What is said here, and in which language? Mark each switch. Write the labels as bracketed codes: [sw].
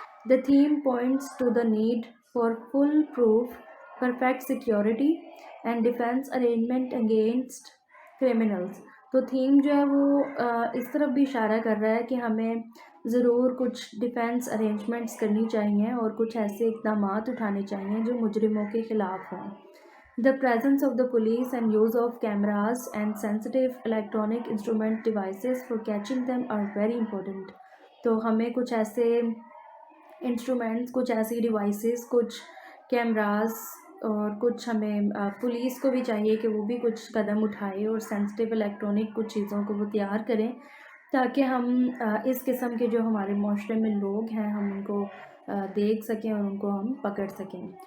[en] The theme points to the need for foolproof, perfect security and defense arrangement against criminals. [ur] تو theme جو ہے وہ اس طرف بھی اشارہ کر رہا ہے کہ ہمیں ضرور کچھ ڈیفینس ارینجمنٹس کرنی چاہیے اور کچھ ایسے اقدامات اٹھانے چاہیے جو مجرموں کے خلاف ہوں. [en] The presence of the police and use of cameras and sensitive electronic instrument devices for catching them are very important. [ur] تو ہمیں کچھ ایسے انسٹرومنٹس، کچھ ایسی ڈیوائسز، کچھ کیمراز، اور کچھ ہمیں پولیس کو بھی چاہیے کہ وہ بھی کچھ قدم اٹھائے اور سینسٹیو الیکٹرانک کچھ چیزوں کو وہ تیار کریں تاکہ ہم اس قسم کے جو ہمارے معاشرے میں لوگ ہیں ہم ان کو دیکھ سکیں اور ان کو ہم پکڑ سکیں.